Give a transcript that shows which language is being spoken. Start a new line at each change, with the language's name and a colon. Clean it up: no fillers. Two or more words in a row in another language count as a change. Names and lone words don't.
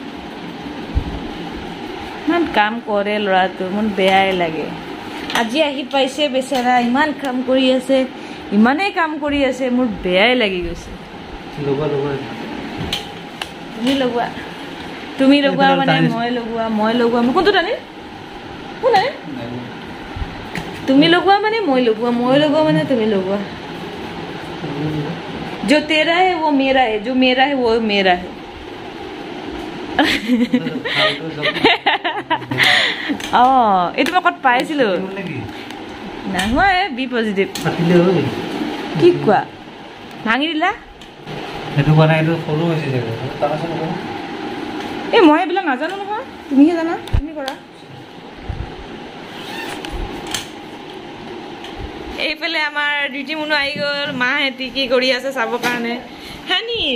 Assamese: ইমান কাম কৰে ল'ৰাটো মোৰ বেয়াই লাগে আজি আহি পাইছে বেচেৰা ইমান কাম কৰি আছে ইমানেই কাম কৰি আছে মোৰ বেয়াই লাগি গৈছে তুমি লগোৱা মানে মই লগোৱা মই কোনটো টানি কোন আনে তুমি লগোৱা মানে মই লগোৱা মানে তুমি লগোৱা
Hindi: जो तेरा है वो मेरा है जो मेरा है वो मेरा है
Assamese: এইটো মই ক'ত পাইছিলো নহয়
English: be positive
Assamese: কি কোৱা ভাঙি দিলা এই মই এইবিলাক নাজানো নহয় তুমিহে জানা তুমি কৰা এইফালে আমাৰ ডিউটি মুনু আহি গ'ল মাহেঁতি কি কৰি আছে চাবৰ কাৰণে হানি